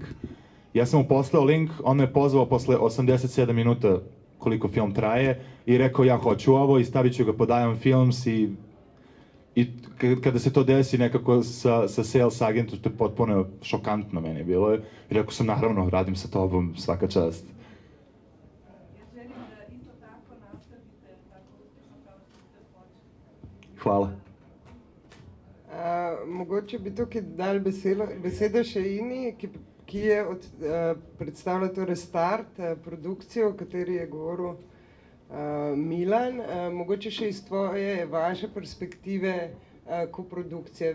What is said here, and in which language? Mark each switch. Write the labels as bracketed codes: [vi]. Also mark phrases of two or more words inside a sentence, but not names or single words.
[sr] Ja sam mu poslao link, on me pozvao posle 87 minuta koliko film traje i rekao, ja hoću ovo i stavit ću ga pod Ion Films, i kada se to desi nekako sa [en] sales agentom, [sr] to je potpuno šokantno meni bilo. I rekao sam, naravno, radim sa tobom, svaka čast. Ja želim da isto tako nastavite tako uspešno kao što ste počeli. Hvala. [sl] Mogoče bi tukaj dali besedo še Ini, ki je predstavila to Restart, produkcijo, o kateri je govoril Milan. Mogoče še iz vaše perspektive koprodukcije.